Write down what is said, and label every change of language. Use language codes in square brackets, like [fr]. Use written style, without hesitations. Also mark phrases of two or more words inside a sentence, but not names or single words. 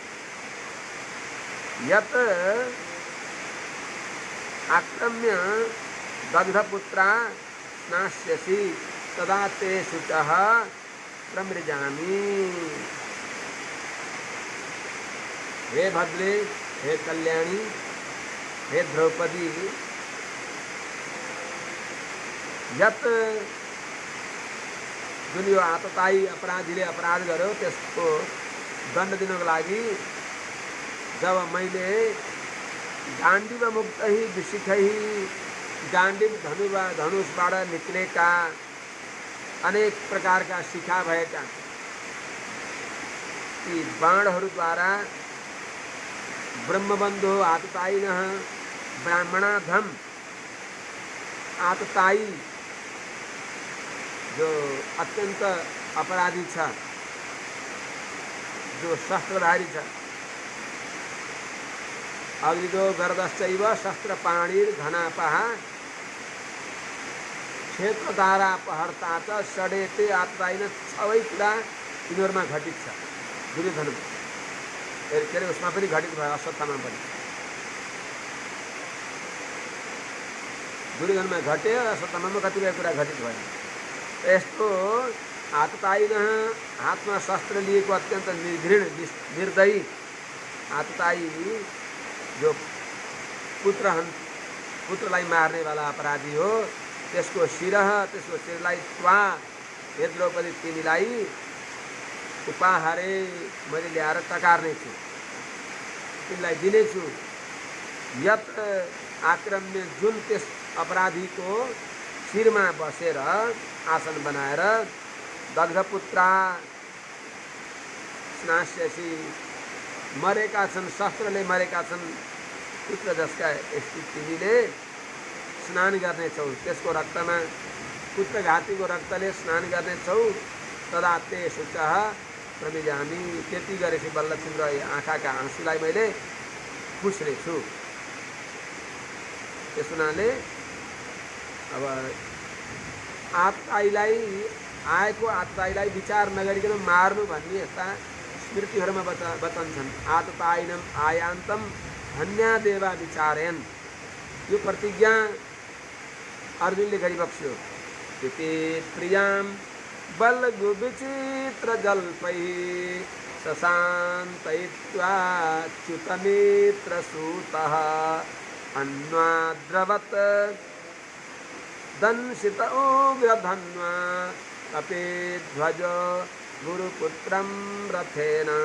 [sa] यत् आक्रम्य दग्धपुत्रा स्नास्यसि तदा ते शुचः प्रमृजामि। [ne] हे भद्रे, हे कल्याणी, हे द्रौपदी, यत जुन यो आततायी अपराधीले अपराध गर्यो त्यसको दण्ड दिनको लागि जब मैले [sa] गाण्डीव मुक्तहि विशिखहि, [ne] गाण्डीव धनुषबाट निक्लेका अनेक प्रकारका शिखा भएका ती बाणहरूद्वारा [sa] ब्रह्मबन्धो आततायिनः, [ne] ब्राह्मणाधम आततायी जो अत्यंत अपराधी छ, जो शस्त्रधारी छ, [sa] अग्निदो गर्दश्चैव शस्त्रपाणिर घनापः क्षेत्रधारा पहर्ता च षडेते आततायिन, [ne] सबै कुरा यिनीहरूमा घटित छ। दुर्योधनमा के अरे उसमा पनि घटित भयो, अश्वत्थामा पनि दुर्योधनमा घट्यो, अश्वत्थामा कतिपय कुरा घटित भयो। यस्तो आततायिनः, हातमा शस्त्र लिएको अत्यन्त निर्घृण निर्दयी आततायी जो पुत्रलाई मार्नेवाला अपराधी हो, त्यसको शिरलाई त्वा, हे द्रौपदी तिमीलाई उपाहारे मैले ल्याएर टकार्नेछु, तिमीलाई दिनेछु। [sa] यत आक्रम्य, [ne] जुन त्यस अपराधीको शिरमा बसेर आसन बनाएर [sa] दग्धपुत्रा स्नास्यसि, [ne] मरेका छन्, शस्त्रले मरेका छन् पुत्र जसका तिमीले स्नान गर्नेछौ, त्यसको रक्तमा, पुत्रघातीको रक्तले स्नान गर्नेछौ। [sa] तदा ते शुचः प्रमिजामि, [ne] त्यति गरेपछि बल्ल तिम्रो आँखाका आँसुलाई मैले पुस्नेछु। त्यस हुनाले अब आततायीलाई, आएको आततायीलाई विचार नगरिकन मार्नु भन्ने यस्ता स्मृतिहरूमा बतान्छन्। [sa] आततायिनम आयान्तम धन्यादेवा विचारयन्, [ne] यो प्रतिज्ञा अर्जुनले गरिबक्स्यो। [sa] इति प्रियां बल्गु विचित्र जल्पै सशान्तयित्वा च्युतनेत्र सूतः अन्वाद्रवत् दंशित उग्रधन्वा कपिध्वज गुरुपुत्रं रथेन।